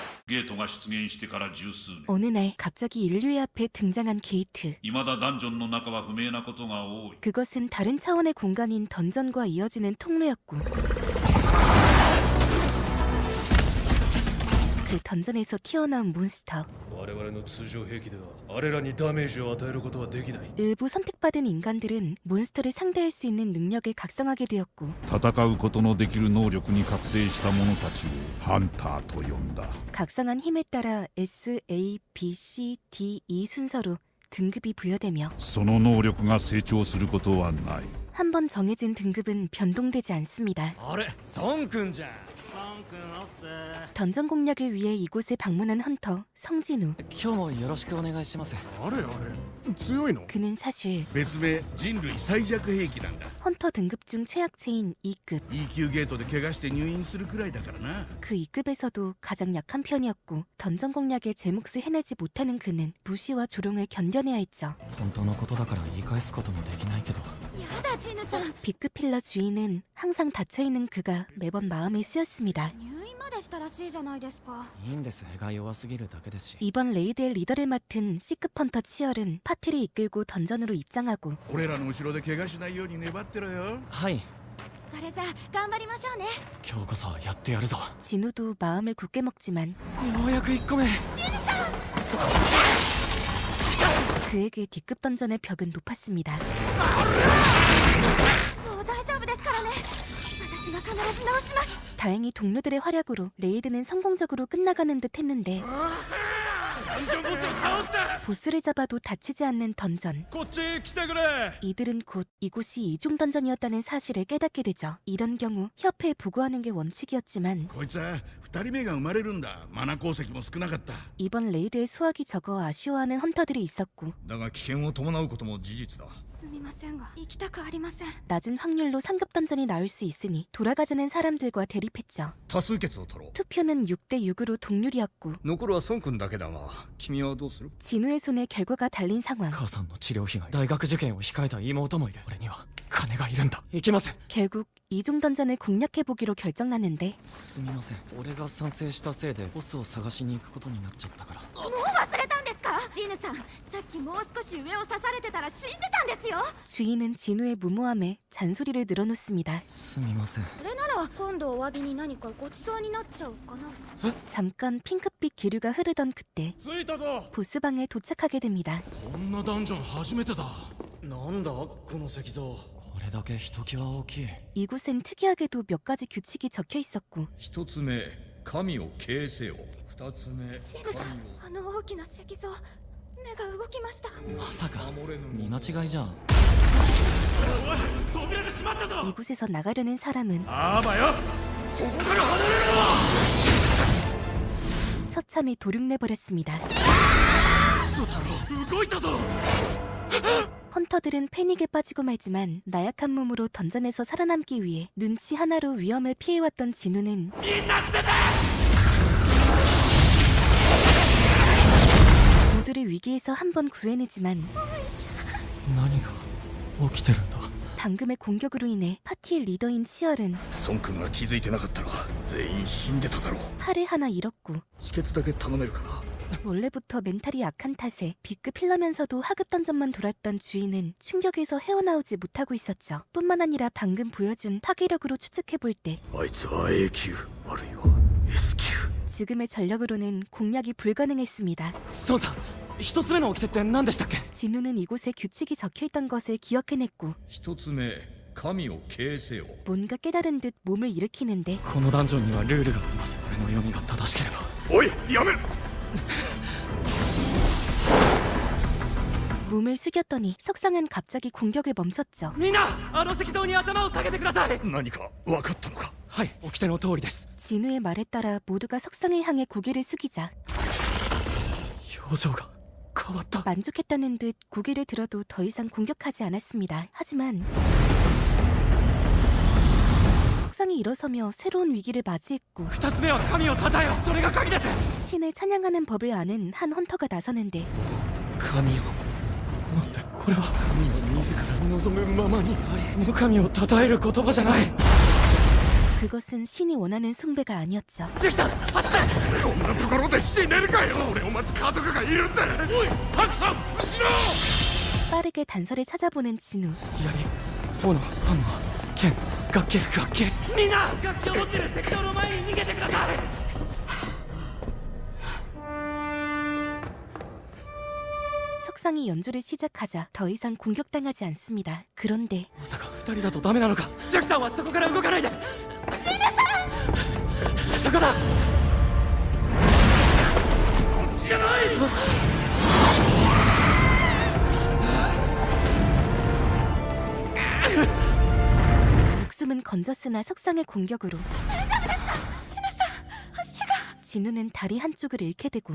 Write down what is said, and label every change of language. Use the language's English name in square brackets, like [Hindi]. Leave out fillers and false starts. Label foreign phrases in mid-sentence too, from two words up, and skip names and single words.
[Japanese] ゲートが出現してから十数年 [Korean] 어느 날 갑자기 인류의 앞에 등장한 게이트. [Japanese] 未だダンジョンの中は不明なことが多い [Korean] 그것은 다른 차원의 공간인 던전과 이어지는 통로였고 그 던전에서 튀어나온 몬스터. [Japanese] 我々の通常兵器ではあれらにダメージを与えることはできない [Korean] 일부 선택받은 인간들은 몬스터를 상대할 수 있는 능력을 각성하게 되었고 [Japanese] 戦うことのできる能力に覚醒した者たちをハンターと呼んだ。 [Korean] 각성한 힘에 따라 S, A, B, C, D, E 순서로 등급이 부여되며 [Japanese] その能力が成長することはない。 [Korean] 한 번 정해진 등급은 변동되지 않습니다. [Japanese] あれ孫君じゃん。孫君おっせ。 [Korean] 던전 공략을 위해 이곳에 방문한 헌터 성진우. [Japanese] 今日もよろしくお願いします。あれ強いの？ [Korean] 그는 사실 [Japanese] 別名人類最弱兵器なんだ。 [Korean] 헌터 등급 중 최약체인 2급. [Japanese] E級ゲートで怪我して入院するくらいだからな。 [Korean] 그 2급에서도 가장 약한 편이었고 던전 공략에 제 몫을 해내지 못하는 그는 무시와 조롱을 견뎌내야 했죠. [Japanese] 本当のことだから言い返すこともできないけど。やだジヌさん [Korean] B급 필러 주인은 항상 닫혀있는 그가 매번 마음이 쓰였습니다. [Japanese] 入院までしたらしいじゃないですかいいんです。が弱すぎるだけですし。 [Korean] 이번 레이드의 리더를 맡은 C급 헌터 치얼은 파티를 이끌고 던전으로 입장하고 [Japanese] 俺らの後ろで怪我しないように粘ってろよ。はい。それじゃあ頑張りましょうね今日こそやってやるぞ。 [Korean] 진우도 마음을 굳게 먹지만 [Japanese] ようやく1個目。 [Korean] 그에게 D급 던전의 벽은 높았습니다. [Japanese] もう大丈夫ですからね私が必ず直します [Korean] 다행히 동료들의 활약으로 레이드는 성공적으로 끝나가는 듯 했는데 [Japanese] ダンジョンボスを倒した。 [Korean] 보스를 잡아도 다치지 않는 던전. [Japanese] こっち来てくれ。 [Korean] 이들은 곧 이곳이 이중 던전이었다는 사실을 깨닫게 되죠. 이런 경우 협회에 보고하는 게 원칙이었지만 [Japanese] こいつは2人目が生まれるんだ。マナ鉱石も少なかった。 [Korean] 이번 레이드의 수확이 적어 아쉬워하는 헌터들이 있었고 [Japanese] だが危険を伴うことも事実だ。すみませんが行きたくありません [Korean] 낮은 확률로 상급 던전이 나올 수 있으니 돌아가자는 사람들과 대립했죠. [Japanese] 多数決を取ろう。 [Korean] 투표는 6대 6으로 동률이었고 [Japanese] 残るは孫君だけだが、君はどうする？ [Korean] 진우의 손에 결과가 달린 상황. [Japanese] 母さんの治療費が大学受験を控えた妹もいる。俺には金がいるんだ。行きます。 [Korean] 결국 이중 던전을 공략해보기로 결정났는데 [Japanese] すみません。俺が賛成したせいでボスを探しに行くことになっちゃったから。もう忘れたんですかジヌさんさっきもう少し上を刺されてたら死んでたんですよ [Korean] 주인은 진우의 무모함에 잔소리를 늘어놓습니다. [Japanese] すみません。それなら今度お詫びに何かごちそうになっちゃおうかな [Korean] 잠깐 핑크빛 기류가 흐르던 그때 [Japanese] 着いたぞ。 [Korean] 보스방에 도착하게 됩니다. [Japanese] こんなダンジョン初めてだ。なんだこの石像。これだけひときわ大きい。 [Korean] 이곳엔 특이하게도 몇 가지 규칙이 적혀 있었고 [Japanese] 一つ目、神を敬せよ。二つ目、ジヌさんあの大きな石像目が動きましたまさか守れぬ見間違いじゃん。扉が閉まったぞ。 [Korean] 이곳에서 나가려는 사람은 [Japanese] あばよ。そこから離れろ。 [Korean] 처참히 도륙내버렸습니다. [Japanese] 嘘だろ。動いたぞ。 [Korean] 헌터들은 패닉에 빠지고 말지만 나약한 몸으로 던전에서 살아남기 위해 눈치 하나로 위험을 피해왔던 진우는 모두를 위기에서 한 번 구해내지만 [Japanese] 何が起きてるんだ。 [Korean] 방금의 공격으로 인해 파티의 리더인 치얼은 [Japanese] 孫君が気づいてなかったら全員死んでただろう。 [Korean] 팔을 하나 잃었고 [Japanese] 止血だけ頼めるかな。 [Korean] 원래부터 멘탈이 약한 탓에 B급 필러면서도 하급 던전만 돌았던 주인은 충격에서 헤어나오지 못하고 있었죠. 뿐만 아니라 방금 보여준 파괴력으로 추측해볼 때 [Japanese] あいつは A 級あるいは S 級。 [Korean] 지금의 전력으로는 공략이 불가능했습니다. [Japanese] 孫さん、一つ目の掟って何でしたっけ？ [Korean] 진우는 이곳에 규칙이 적혀있던 것을 기억해냈고 [Japanese] 一つ目、神を敬せよ。 [Korean] 뭔가 깨달은 듯 몸을 일으키는데 [Japanese] このダンジョンにはルールがあります。俺の読みが正しければ。おい、やめる。 [Korean] 몸을 숙였더니 석상은 갑자기 공격을 멈췄죠. [Japanese] みんな、あの石像に頭を下げてください。何か分かったのか？はい、掟の通りです。 [Korean] 진우의 말에 따라 모두가 석상을 향해 고개를 숙이자 [Japanese] 表情が変わった。 [Korean] 만족했다는 듯 고개를 들어도 더 이상 공격하지 않았습니다. 하지만 석상이 일어서며 새로운 위기를 맞이했고 [Japanese] 二つ目は神を称えよ。それが鍵です。 [Korean] 신을 찬양하는 법을 아는 한 헌터가 나서는데 [Japanese] 神よ。待って、これは神は自ら望むままにあり。神を称える言葉じゃない。 [Korean] 그것은 신이 원하는 숭배가 아니었죠. [Japanese] ジュキさん、走って。こんなところで死だよ。俺を待つ家族がいるんだ。おいたくさん後ろ。 [Korean] 빠르게 단서를 찾아보는 진우. [Japanese] 槍斧ハンマー剣楽器みんな楽器を持ってる石像の前に逃げてください。 [Korean] 석상이 연주를 시작하자 더 이상 공격당하지 않습니다. 그런데 [Japanese] まさか2人だとダメなのか。シさんはそこから動かないで。シーナさんそこだ。こっちじゃない。 [Korean] 목숨은 건졌으나 석상의 공격으로 진우는 다리 한쪽을 잃게 되고